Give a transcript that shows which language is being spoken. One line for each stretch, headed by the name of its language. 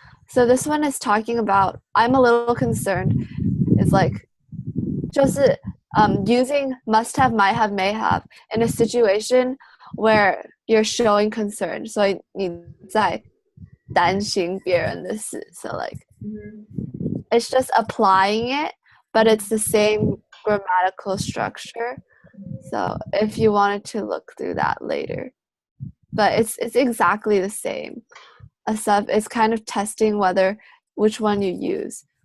English: So this one is talking about, I'm a little concerned, is like, 就是, using must have, might have, may have in a situation where you're showing concern.
Chinese: So 你在担心别人的事.
English: So like, it's just applying it, but it's the same grammatical structure. So if you wanted to look through that later. But it's exactly the same. It's kind of testing which one you use.